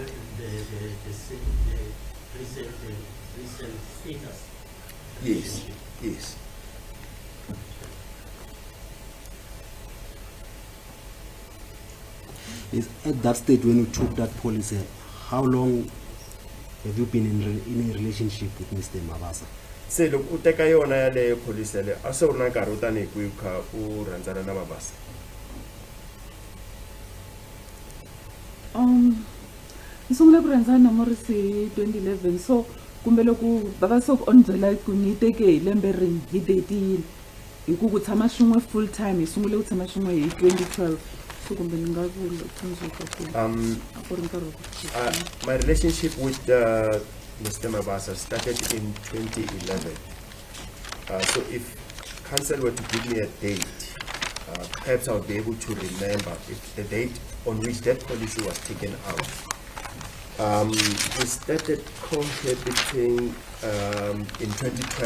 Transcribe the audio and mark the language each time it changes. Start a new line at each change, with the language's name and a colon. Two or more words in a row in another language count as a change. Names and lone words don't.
English: The recent status. Yes, yes. Is at that stage when you took that policy, how long have you been in a relationship with Mr. Mabasa?
Tsonga: Se loko u teka yona yaleyo policy yaleyo a swi ri na nkarhi wo tanihi kwihi u kha u rhandzana na Mabasa? ni sungule ku rhandzana na Morris hi 2011, so kumbe loko bava so on byela ku ni teke hi lembe rini hi datile hi ku tshama swin'we
English: full time
Tsonga: hi sungule ku tshama swin'we hi 2012, so kumbe ni nga vula tsundzuka ku a ku ri nkarhi wa ku
English: My relationship with Mr. Mabasa started in 2011. So if council were to give me a date, perhaps I would be able to remember if the date on which that policy was taken out. We started cohabiting in 2012.